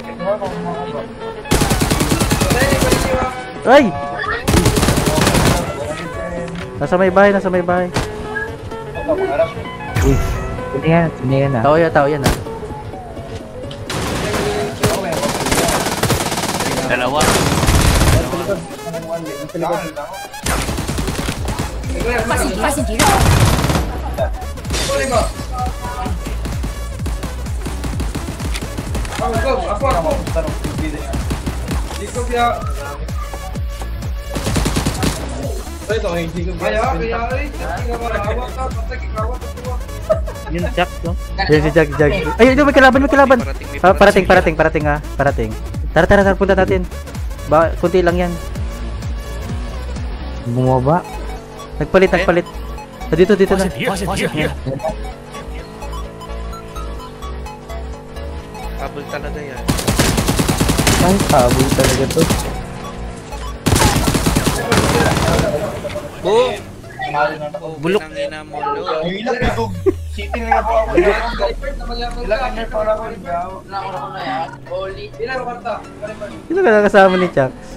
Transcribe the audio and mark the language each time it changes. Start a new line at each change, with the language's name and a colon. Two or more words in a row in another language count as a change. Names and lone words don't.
Filipino: Ay! Nasa may bahay. Uy, hindi yan ah. Tao yan ah. Dalawa.
Chinese: 发现敌人，
Filipino: Ako. Dito kaya. Yun, Jack, no? Yan si Jag. Ay, ito may kalaban. Parating ah. Tara, punta natin. Kunti lang yan. Bumaba. Nagpalit. Dito
Chinese: 发
Filipino: na.
Chinese: 现敌人，发现敌人，
Filipino: Kabel talaga yan. Ay, kabul talaga to. Boom! Bulok. Pinangina mo, lo. Sino ka nakasama ni Chuck?